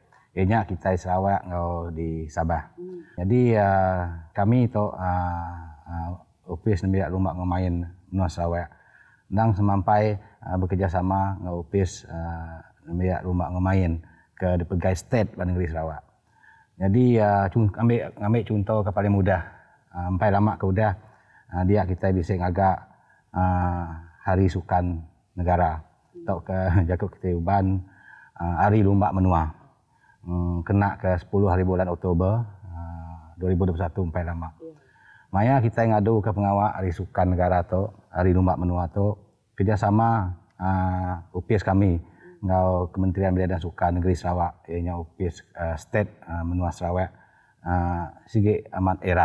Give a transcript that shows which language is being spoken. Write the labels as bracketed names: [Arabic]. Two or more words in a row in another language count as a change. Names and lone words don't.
[Iban] Ianya kita di Sarawak ngau di Sabah. Jadi kami tu UPIS Nembiak Rumah Ngemain menua Sarawak dan semampai bekerjasama ngau UPIS Nembiak Rumah Ngemain ke Pegai State Negeri Sarawak. Jadi ambil contoh ke paling mudah. Sampai lama ke udah dia kita bisa ngagak Hari Sukan Negara atau ke Jakub Ketayuban Hari Lumbak Menua. Kena ke 10 hari bulan Oktober 2021 sampai lama. Maya kita ngadu ke pengawak Hari Sukan Negara tu, Hari Lumbak Menua tu kerjasama UPIS kami ngau Kementerian Belia dan Sukan Negeri Sarawak ianya UPIS State Menua Sarawak sige amat erat.